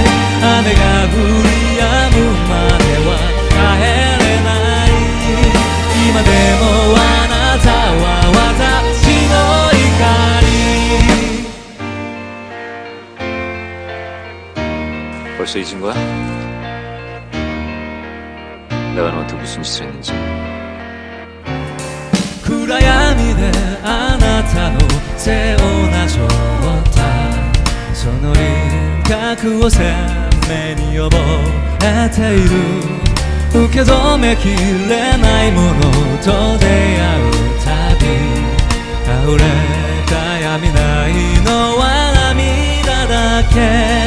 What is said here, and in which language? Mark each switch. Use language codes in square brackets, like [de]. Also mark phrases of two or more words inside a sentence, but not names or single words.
[ja] 雨が降り止むまでは帰れない。今でもあなたは私の怒り。 [ko] 벌써 잊은 거야? 내가 너한테 무슨 짓을 했는지. [ja] 暗闇であなたの背をなぞったその輪郭を鮮明に覚えている。受け止めきれないものと出会うたび倒れた闇ないのは涙だけ。